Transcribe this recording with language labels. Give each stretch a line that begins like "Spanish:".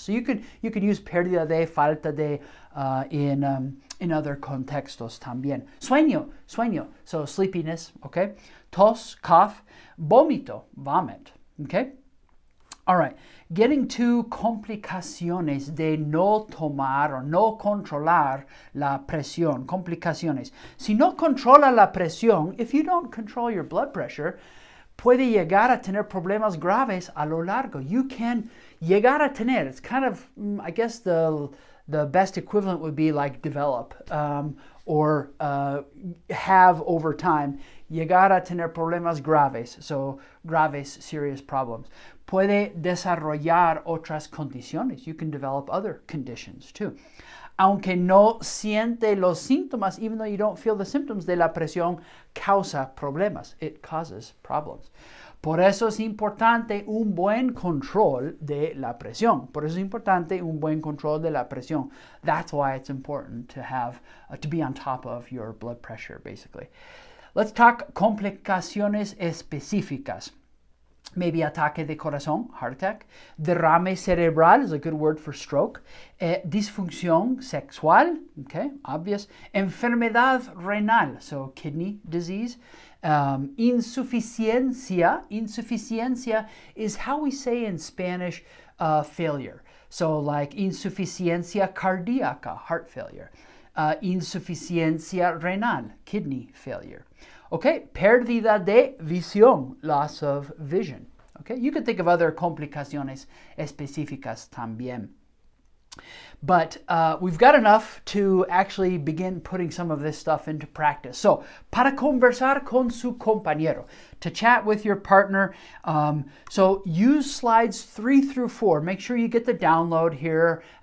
English: So you could use
Spanish: pérdida de, falta de
English: in other
Spanish: contextos también.
English: Sueño, so sleepiness, okay? Tos, cough, vómito, vomit, okay? All right, getting to
Spanish: complicaciones de no tomar o no controlar la presión.
English: Complicaciones.
Spanish: Si no controla la presión,
English: if you don't control your blood pressure,
Spanish: puede llegar a tener problemas graves a lo largo.
English: You can
Spanish: llegar a tener,
English: it's kind of, I guess the best equivalent would be like develop or have over time.
Spanish: Llegar a tener problemas graves, so graves,
English: serious problems.
Spanish: Puede desarrollar otras condiciones.
English: You can develop other conditions too.
Spanish: Aunque no siente los síntomas,
English: even though you don't feel the symptoms
Spanish: de la presión, causa problemas.
English: It causes problems.
Spanish: Por eso es importante un buen control de la presión. Por eso es importante un buen control de la presión.
English: That's why it's important to have, to be on top of your blood pressure, basically. Let's talk complicaciones específicas. Maybe
Spanish: ataque de corazón,
English: heart attack.
Spanish: Derrame cerebral
English: is a good word for stroke.
Spanish: Disfunción sexual,
English: okay, obvious.
Spanish: Enfermedad renal,
English: so kidney disease. Insuficiencia. Insuficiencia is how we say in Spanish failure. So like
Spanish: insuficiencia cardíaca,
English: heart failure.
Spanish: Insuficiencia renal,
English: kidney failure. Okay,
Spanish: pérdida de visión,
English: loss of vision. Okay, you can think of other
Spanish: complicaciones específicas también.
English: But we've got enough to actually begin putting some of this stuff into practice. So,
Spanish: para conversar con su compañero,
English: to chat with your partner. So use slides 3 through 4. Make sure you get the download here.